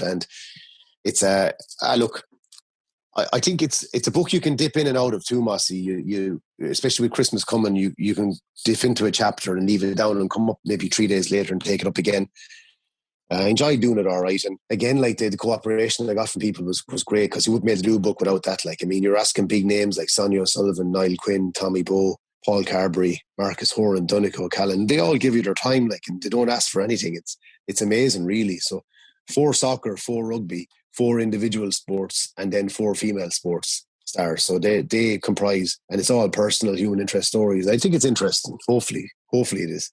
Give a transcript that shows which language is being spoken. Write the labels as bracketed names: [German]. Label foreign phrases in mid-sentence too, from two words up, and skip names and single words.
[English] And it's look, I think it's a book you can dip in and out of too, Mossy. You especially with Christmas coming, you can dip into a chapter and leave it down and come up maybe 3 days later and take it up again. I enjoyed doing it all right. And again, like, the cooperation I got from people was great, because you wouldn't be able to do a book without that. Like, I mean, you're asking big names like Sonia O'Sullivan, Niall Quinn, Tommy Bowe, Paul Carberry, Marcus Horan, Dunico O'Callaghan. They all give you their time, like, and they don't ask for anything. It's amazing, really. So 4 soccer, 4 rugby, 4 individual sports, and then 4 female sports stars. So they comprise, and it's all personal human interest stories. I think it's interesting. Hopefully it is.